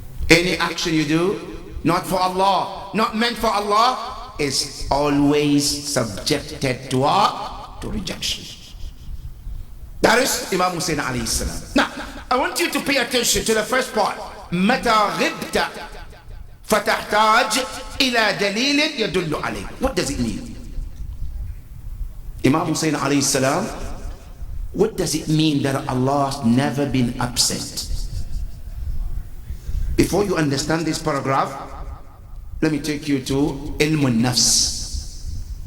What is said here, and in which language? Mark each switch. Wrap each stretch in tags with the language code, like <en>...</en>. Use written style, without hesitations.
<en>Any action you do, not for Allah, not meant for Allah, is always subjected to what? To rejection. That is Imam Hussein alayhi salam. Now, I want you to pay attention to the first part.</en> <ar>متى غبت فتحتاج إلى دليل يدل عليك.</ar> <en>What does it mean? Imam Hussein alayhi salam, what does it mean that Allah has never been absent? Before you understand this paragraph, let me take you to Ilm al-Nafs.</en>